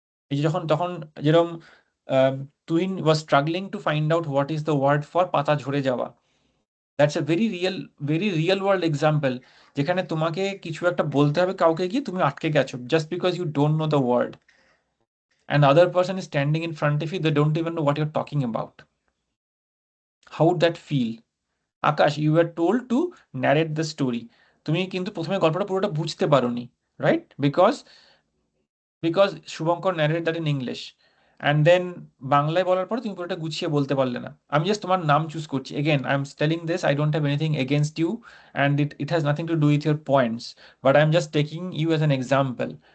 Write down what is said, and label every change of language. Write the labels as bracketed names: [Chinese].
[Bangla] এই যে তখন যেরকম [English] Tuhin was struggling to find out what is the word for [Bangla] পাতা ঝরে যাওয়া, [English] that's a very real world example, [Bangla] যেখানে তোমাকে কিছু একটা বলতে হবে কাউকে গিয়ে, তুমি আটকে গেছো [English] Just because you don't know the word, and the other person is standing in front of you, they don't even know what you're talking about. How would that feel? Akash, you were told to narrate the story. [Bangla] তুমি কিন্তু প্রথমে গল্পটা পুরোটা বুঝতে পারোনি, [English] right? because [Bangla] Shubhankar [English] narrated that in English, and then [Bangla] বাংলায় বলার পরে তুমি পুরোটা গুছিয়ে বলতে পারলে না। আমি জাস্ট তোমার নাম চুজ করছি। [English] again I am telling this, I don't have anything against you, and it has nothing to do with your points, but I am just taking you as an example.